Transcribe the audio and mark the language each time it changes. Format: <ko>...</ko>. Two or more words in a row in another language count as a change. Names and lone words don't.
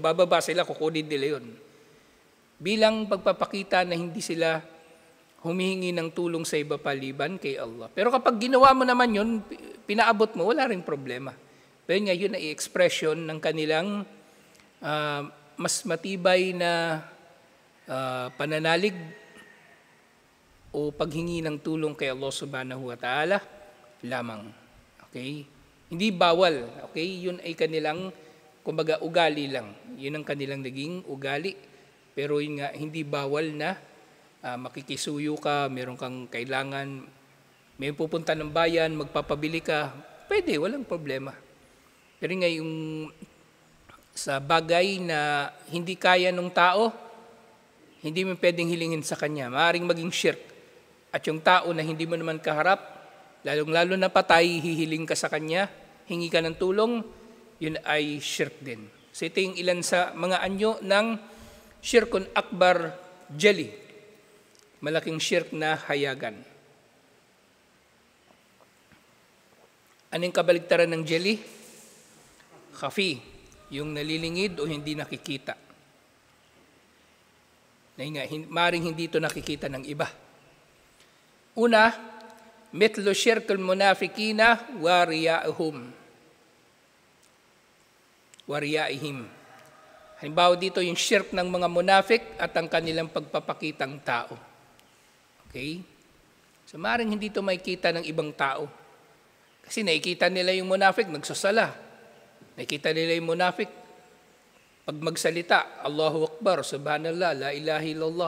<tl>Bababa sila, kukunin nila yun. Bilang pagpapakita na hindi sila humihingi ng tulong sa iba paliban kay Allah. Pero kapag ginawa mo naman yun, pinaabot mo, wala ring problema. Pero nga yun ay expression ng kanilang mas matibay na pananalig o paghingi ng tulong kay Allah</tl> <ar>سبحانه وتعالى</ar> <tl>lamang. Okay? Hindi bawal. Okay? Yun ay kanilang, kumbaga, ugali lang. Yun ang kanilang naging ugali. Pero yun nga, hindi bawal na makikisuyo ka, meron kang kailangan, may pupunta ng bayan, magpapabili ka, pwede, walang problema. Pero nga yung sa bagay na hindi kaya ng tao, hindi mo pwedeng hilingin sa kanya. Maaaring maging shirk. At yung tao na hindi mo naman kaharap, lalong-lalo na patay, hihiling ka sa kanya, hingi ka ng tulong, yun ay shirk din. So ito yung ilan sa mga anyo ng</tl> <ar>شرك أكبر جلي.</ar> <tl>Malaking shirk na hayagan. Anong kabaligtaran ng jali? Khafi. Yung nalilingid o hindi nakikita. Maring hindi ito nakikita ng iba. Una,</tl> <ar>مثل شرك المنافقين ورياءهم.</ar> <tl>Halimbawa dito yung shirk ng mga munafik at ang kanilang pagpapakitang tao. Okay? So maring hindi ito makikita ng ibang tao. Kasi nakikita nila yung munafik, nagsasala. Nakita nila yung munafik, pag magsalita,</tl> <ar>الله أكبر، سبحان الله، لا إله إلا الله.</ar>